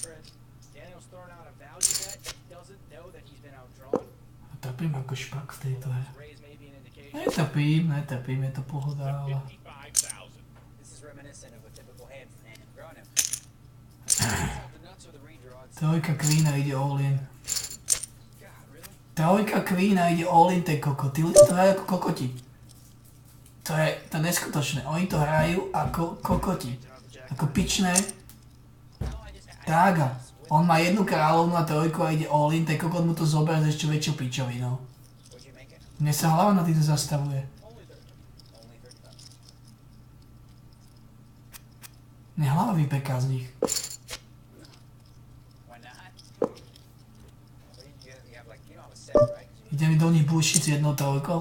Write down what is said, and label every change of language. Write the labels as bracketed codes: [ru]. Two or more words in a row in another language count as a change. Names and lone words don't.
[sk] Trpím ako špak v tejto hre. Netrpím, je to pohoda, ale... Trojka Queena ide all-in. Trojka Queena ide all-in, tej koko. Tí ľudia to hrajú ako kokoti. To je neskutočné. Oni to hrajú ako kokoti. Ako pičné. Tága. On má jednu kráľovnu a trojku a ide all-in, tej kokot mu to zoberie s ešte väčšou pičovinou. Mne sa hlava na týto zastavuje. Mne hlava vypeká z nich. Idem do nich bušiť s jednou trojkou?